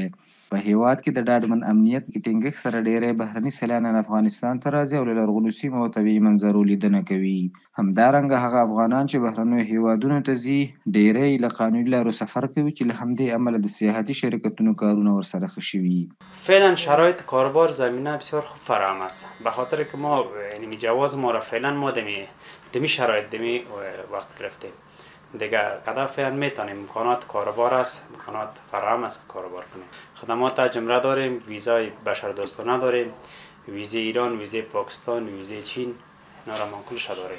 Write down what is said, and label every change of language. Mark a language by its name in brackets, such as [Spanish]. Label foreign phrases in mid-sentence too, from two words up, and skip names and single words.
[Pashto] په هېواد کې د ډاډمن امنیت کې ټینګښت سره ډېری بهرني سیلانیان افغانستان ته راځي او له لرغونو سیمو او طبیعي منظرو لیدنه کوي. همدارنګه هغه افغانان چې بهرنیو هېوادونو ته ځي ډېری له قانوني لارو سفر کوي چې له همدې امله د سیاحتي شرکتونو کارونه ورسره ښه شوي. [Persian] فعلا شرایط کاربار زمینه بسیار خوب فراهم است، به خاطر که ما یعنی جواز ما را فعلا ما دمی شرایط دمی وقت گرفتیم دیگه. قدر فعلا میتونیم، امکانات کاربار است، امکانات فراهم است که کاربار کنیم. خدمات جمله داریم، ویزای بشردوستانه داریم، ویزه ایران، ویزه پاکستان، ویزه چین، اینا را منقولش داریم.